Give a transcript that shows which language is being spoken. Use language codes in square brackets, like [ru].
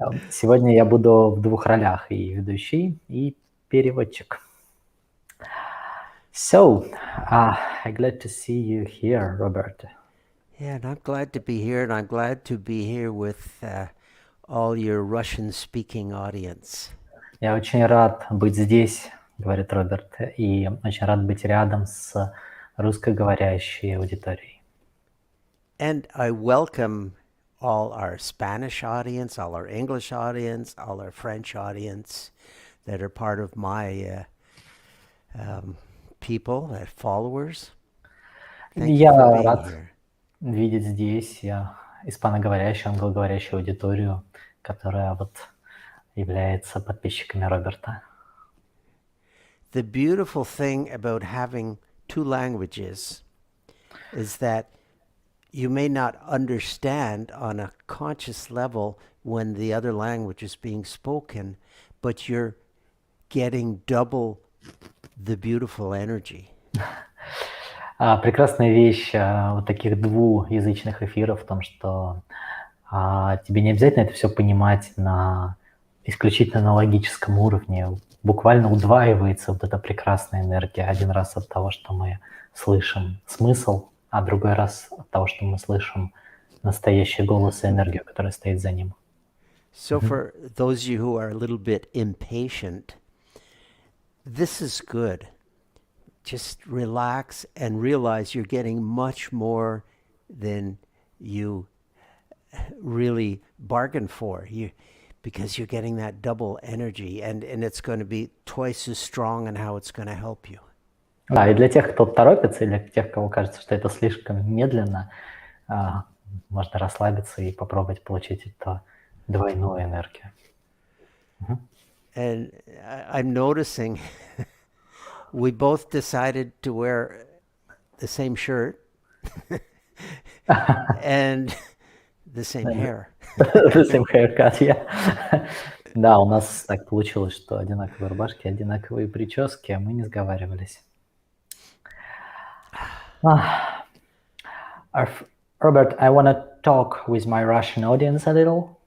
[ru] Сегодня я буду в двух ролях, и ведущий, и переводчик. [en] So, I'm glad to see you here, Robert. Yeah, and I'm glad to be here, and I'm glad to be here with all your Russian-speaking audience. [ru] Я очень рад быть здесь, говорит Роберт, и очень рад быть рядом с русскоговорящей аудиторией. [en] And I welcome all our Spanish audience, all our English audience, all our French audience that are part of my people, followers. Thank you [ru] Я [en] for being [ru] рад [en] here. [ru] видеть здесь испаноговорящую, англоговорящую аудиторию, которая является подписчиками Роберта. [en] The beautiful thing about having two languages is that you may not understand on a conscious level when the other language is being spoken, but you're getting double the beautiful energy. [ru] Прекрасная вещь таких двуязычных эфиров в том, что тебе не обязательно это все понимать исключительно на логическом уровне. Буквально удваивается эта прекрасная энергия. Один раз от того, что мы слышим смысл, а другой раз от того, что мы слышим настоящий голос и энергию, которая стоит за ним. [en] So for those of you who are a little bit impatient, this is good. Just relax and realize you're getting much more than you really bargained for. Because you're getting that double energy, and it's going to be twice as strong in how it's going to help you. [ru] Да, и для тех, кто торопится, и для тех, кому кажется, что это слишком медленно, можно расслабиться и попробовать получить эту двойную энергию. [en] And I'm noticing we both decided to wear the same shirt and the same hair. The same haircut, yeah. [ru] Да, у нас так получилось, что одинаковые рубашки, одинаковые прически, а мы не сговаривались. [en] Robert, I want to talk with my Russian audience a little.